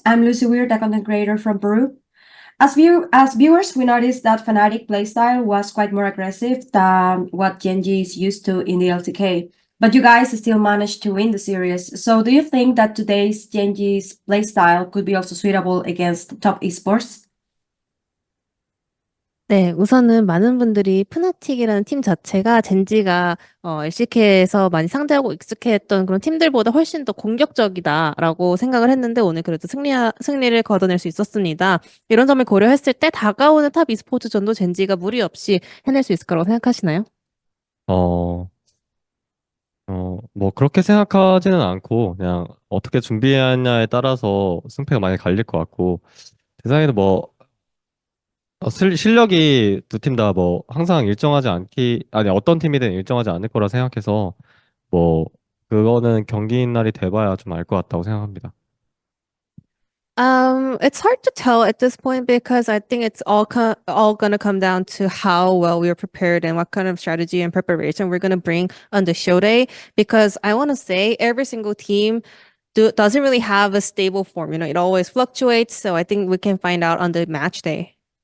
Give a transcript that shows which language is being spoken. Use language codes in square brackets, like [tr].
[en] I'm Lucy Weir, the content creator from Peru. As viewers, we noticed that Fnatic playstyle was quite more aggressive than what Genji is used to in the LTK. But you guys still managed to win the series. So do you think that today's Genji's playstyle could be also suitable against top esports? [ko] 네, 우선은 많은 분들이 프나틱이라는 팀 자체가 젠지가 LCK에서 많이 상대하고 익숙해했던 그런 팀들보다 훨씬 더 공격적이다라고 생각을 했는데 오늘 그래도 승리를 거둬낼 수 있었습니다. 이런 점을 고려했을 때 다가오는 탑 e스포츠전도 젠지가 무리 없이 해낼 수 있을 거라고 생각하시나요? 어, 뭐 그렇게 생각하지는 않고 그냥 어떻게 준비하냐에 따라서 승패가 많이 갈릴 것 같고 세상에도 뭐 실력이 두 팀 다 뭐 항상 일정하지 않기 아니 어떤 팀이든 일정하지 않을 거라 생각해서 뭐 그거는 경기인 날이 돼봐야 좀 알 것 같다고 생각합니다. [en] It's hard to tell at this point because I think it's all gonna come down to how well we are prepared and what kind of strategy and preparation we're gonna bring on the show day. Because I want to say every single team doesn't really have a stable form. You know, it always fluctuates. So I think we can find out on the match day.